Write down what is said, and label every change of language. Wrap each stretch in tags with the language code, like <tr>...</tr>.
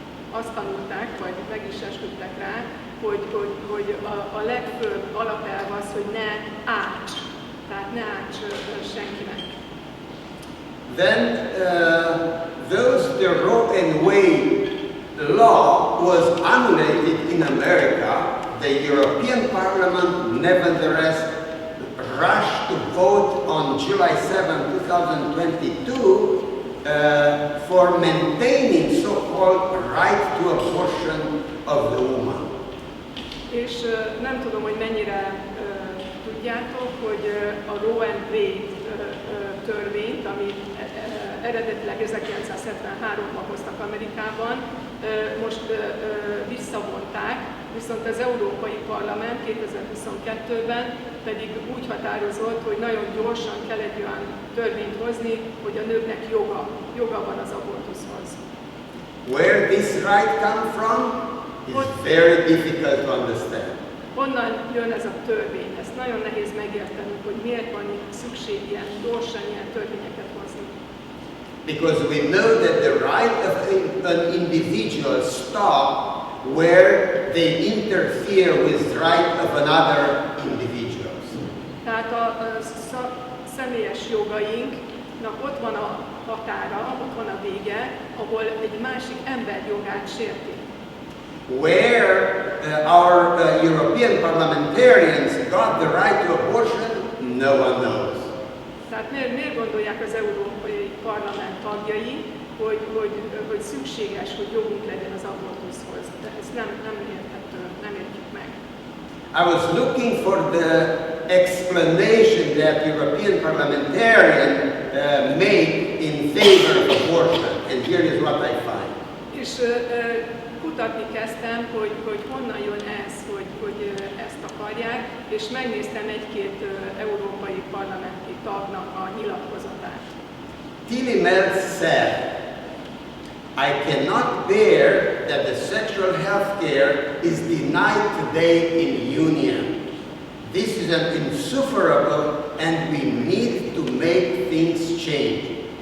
<hu>azt tanulták, vagy meg is esküdtek rá, hogy a legfőbb alapelv az, hogy ne árts, tehát ne árts senkinek.</hu> <en>Then the Roe and Wade law was annullated in America. The European Parliament nevertheless rushed to vote on July 7, 2022 for maintaining so-called right to abortion of the woman.</en> <hu>És nem tudom, hogy mennyire tudjátok, hogy a Roe and Wade törvényt, amit eredetileg 1973-ban hoztak Amerikában, most visszavonták, viszont az Európai Parlament 2022-ben pedig úgy határozott, hogy nagyon gyorsan kell egy olyan törvényt hozni, hogy a nőknek joga van az abortuszhoz.</hu> <en>Where this right comes from is very difficult to understand.</en> <hu>Honnan jön ez a törvény? Ezt nagyon nehéz megérteni, hogy miért van szükség ilyen gyorsan ilyen törvényeket hozni.</hu> <en>Because we know that the right of an individual stops where they interfere with the right of another individuals.</en> <hu>Tehát a személyes jogainknak ott van a határa, ott van a vége, ahol egy másik ember jogát sérti.</hu> <en>Where our European parliamentarians got the right to abortion, no one knows.</en> <hu>Tehát miért gondolják az Európai Parlament tagjai, hogy szükséges, hogy jogunk legyen az abortuszhoz? De ez nem érthető, nem értjük meg.</hu> <en>I was looking for the explanation that European parliamentarians make in favor of abortion, and here is what I find.</en> <hu>És kutatni kezdtem, hogy honnan jön ez, hogy ezt akarják, és megnéztem egy-két európai parlamenti tagnak a nyilatkozatát.</hu> <en>Tillemans said, I cannot bear that the sexual health care is denied today in union. This is an insufferable and we need to make things change.</en>